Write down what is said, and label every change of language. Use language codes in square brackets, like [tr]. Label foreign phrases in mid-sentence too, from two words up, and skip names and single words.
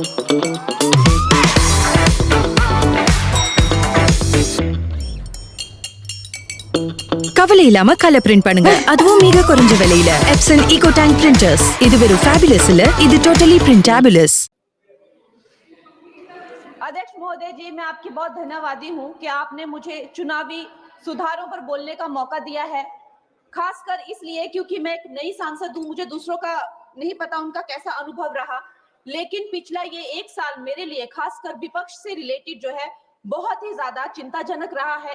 [ta] கவலை இல்லாம கலர் பிரிண்ட் பண்ணுங்க, அதுவும் மிக குறைஞ்ச விலையில. எப்சன் ஈகோ டேங்க் பிரிண்டர்ஸ். இது வெறும் ஃபேபுலஸ் இல்ல, இது [en] totally printabulous. [hi] अध्यक्ष महोदय जी, मैं आपकी बहुत धन्यवादी हूं कि आपने मुझे चुनावी सुधारों पर बोलने का मौका दिया है, खासकर इसलिए क्योंकि मैं एक नई सांसद हूं, मुझे दूसरों का नहीं पता उनका कैसा अनुभव रहा, लेकिन पिछला ये 1 साल मेरे लिए खासकर विपक्ष से रिलेटेड जो है बहुत ही ज्यादा चिंताजनक रहा है।